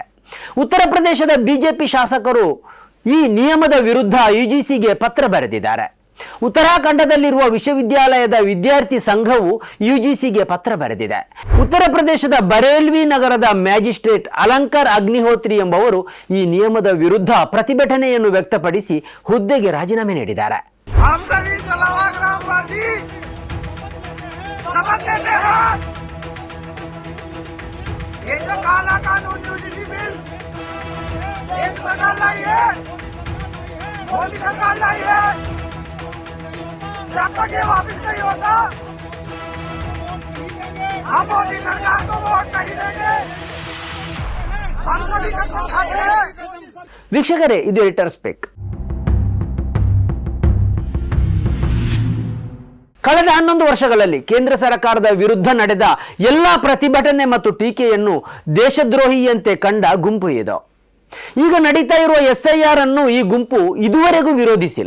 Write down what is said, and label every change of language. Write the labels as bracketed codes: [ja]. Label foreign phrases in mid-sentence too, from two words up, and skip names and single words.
[kn] ಉತ್ತರ ಪ್ರದೇಶದ ಬಿಜೆಪಿ ಶಾಸಕರು ಈ ನಿಯಮದ ವಿರುದ್ಧ ಯುಜಿಸಿಗೆ ಪತ್ರ ಬರೆದಿದ್ದಾರೆ. ಉತ್ತರಾಖಂಡದಲ್ಲಿರುವ ವಿಶ್ವವಿದ್ಯಾಲಯದ ವಿದ್ಯಾರ್ಥಿ ಸಂಘವು ಯುಜಿಸಿಗೆ ಪತ್ರ ಬರೆದಿದೆ. ಉತ್ತರ ಪ್ರದೇಶದ ಬರೇಲ್ವಿ ನಗರದ ಮ್ಯಾಜಿಸ್ಟ್ರೇಟ್ ಅಲಂಕಾರ್ ಅಗ್ನಿಹೋತ್ರಿ ಎಂಬುವರು ಈ ನಿಯಮದ ವಿರುದ್ಧ ಪ್ರತಿಭಟನೆಯನ್ನು ವ್ಯಕ್ತಪಡಿಸಿ ಹುದ್ದೆಗೆ ರಾಜೀನಾಮೆ ನೀಡಿದ್ದಾರೆ. [hi] हम सभी ग्रामवासी समझ लेते हैं, ये जो काला कानून यूजीसी बिल एक सरकार लाई है, मोदी सरकार लाई है, जब तक ये वापिस नहीं होता हम मोदी सरकार को वोट नहीं देंगे, हम सभी कसम खाते हैं. [kn] ವೀಕ್ಷಕರೇ, ಇದು [en] editor speak. [kn] ಕಳೆದ 11 ವರ್ಷಗಳಲ್ಲಿ ಕೇಂದ್ರ ಸರ್ಕಾರದ ವಿರುದ್ಧ ನಡೆದ ಎಲ್ಲಾ ಪ್ರತಿಭಟನೆ ಮತ್ತು ಟೀಕೆಯನ್ನು ದೇಶದ್ರೋಹಿಯಂತೆ ಕಂಡ ಗುಂಪು ಇದು. ಈಗ ನಡೀತಾ ಇರುವ SIR ಅನ್ನು ಈ ಗುಂಪು ಇದುವರೆಗೂ ವಿರೋಧಿಸಿಲ್ಲ.